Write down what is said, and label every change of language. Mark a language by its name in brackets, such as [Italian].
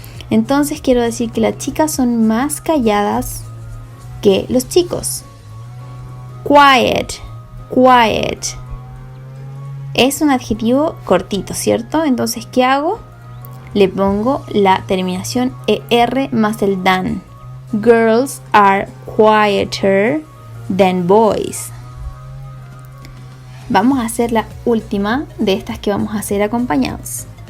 [Spanish] Entonces quiero decir que las chicas son más calladas que los chicos. Quiet, quiet. Es un adjetivo cortito, ¿cierto? Entonces, ¿qué hago? Le pongo la terminación ER más el than. [English] Girls are quieter than boys. [Spanish] Vamos a hacer la última de estas que vamos a hacer acompañados.